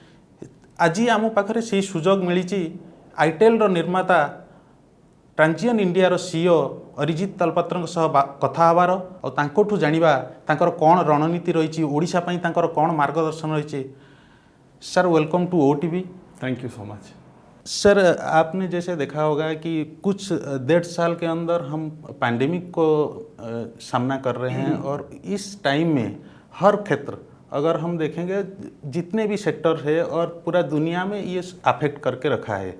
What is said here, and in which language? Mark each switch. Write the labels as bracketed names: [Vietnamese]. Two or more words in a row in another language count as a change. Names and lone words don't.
[Odia] ଆଜି ଆମ ପାଖରେ ସେ ସୁଯୋଗ ମିଳିଛି ଆଇଟେଲ ର ନିର୍ମାତା ଟ୍ରାଞ୍ଜିଅନ ଇଣ୍ଡିଆ ର ସିଇଓ ଅରିଜିତ ତାଳପାତ୍ରଙ୍କ ସହ କଥା ହେବାର ଔର ତାଙ୍କଠୁ ଜାଣିବା ତାଙ୍କର କଣ ରଣନୀତି ରହିଛି, ଓଡ଼ିଶା ପାଇଁ ତାଙ୍କର କଣ ମାର୍ଗଦର୍ଶନ ରହିଛି। [English] Sir welcome to OTV. Thank you so much. [Hindi] सर आपने जैसे देखा होगा कि कुछ 1.5 साल के अंदर हम पैंडेमिक को सामना कर रहे हैं और इस टाइम में हर क्षेत्र अगर हम देखेंगे जितने भी सेक्टर है और पूरा दुनिया में ये अफेक्ट करके रखा है।